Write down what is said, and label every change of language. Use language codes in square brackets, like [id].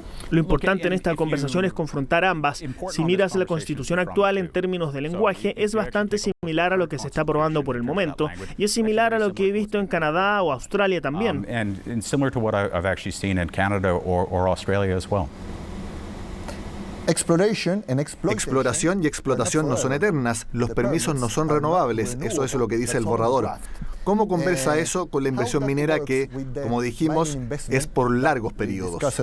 [es] Lo importante en esta conversación es confrontar ambas. Si miras la Constitución actual en términos de lenguaje, es bastante similar a lo que se está aprobando por el momento, y es similar a lo que he visto en Canadá o Australia también. [en] Similar to what I've actually seen in Canada or Australia as well. [es] Exploración y explotación no son eternas, los permisos no son renovables, eso es lo que dice el borrador. ¿Cómo conversa eso con la inversión minera que, como dijimos, es por largos periodos?